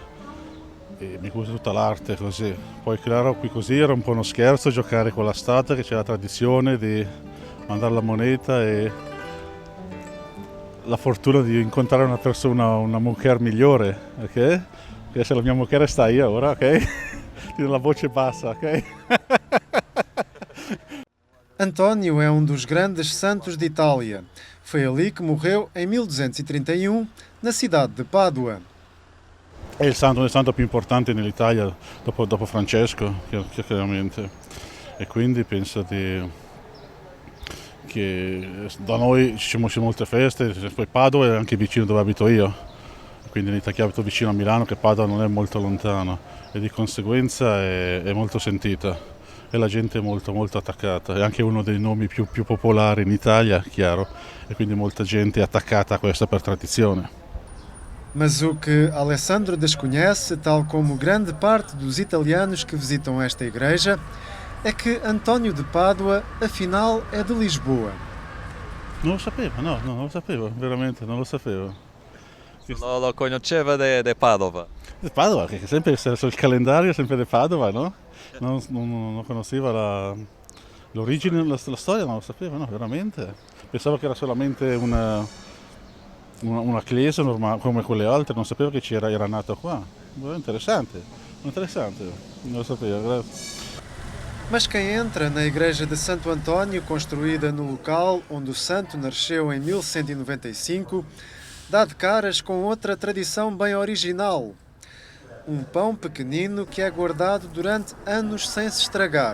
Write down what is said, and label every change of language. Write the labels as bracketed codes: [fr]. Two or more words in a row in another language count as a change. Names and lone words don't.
[it] E mi gusta tutta l'arte così. Poi claro, qui così era un po' uno scherzo giocare con la statua, che c'è la tradizione di mandare la moneta e la fortuna di incontrare una persona, una mujer migliore, ok? Adesso la mia mujer sta aí ora, ok? Tiene la voce bassa, ok? [pt] António é um dos grandes santos de Itália. Foi ali que morreu em 1231, na cidade de Pádua. [it] È il santo più importante nell'Italia dopo Francesco, chiaramente. E quindi penso che da noi ci sono molte feste, poi Padova è anche vicino dove abito io, quindi in Italia abito vicino a Milano, che Padova non è molto lontano e di conseguenza è molto sentita e la gente è molto attaccata. È anche uno dei nomi più popolari in Italia, chiaro, e quindi molta gente è attaccata a questa per tradizione. [pt] Mas o que Alessandro desconhece, tal como grande parte dos italianos que visitam esta igreja, é que António de Pádua, afinal, é de Lisboa. [it] Non lo sapevo, no, non lo sapevo, veramente non lo sapevo. Lo conosceva de Padova? Di Padova, che sempre sul calendario è sempre di Padova, no? Non conosceva l'origine, la storia, non lo sapevo, no, veramente. Pensavo che era solamente una chiesa normale come quelle altre, non sapevo che era nato qua. Interessante, non lo sapevo, grazie. [pt] Mas quem entra na igreja de Santo António, construída no local onde o santo nasceu em 1195, dá de caras com outra tradição bem original. Um pão pequenino que é guardado durante anos sem se estragar.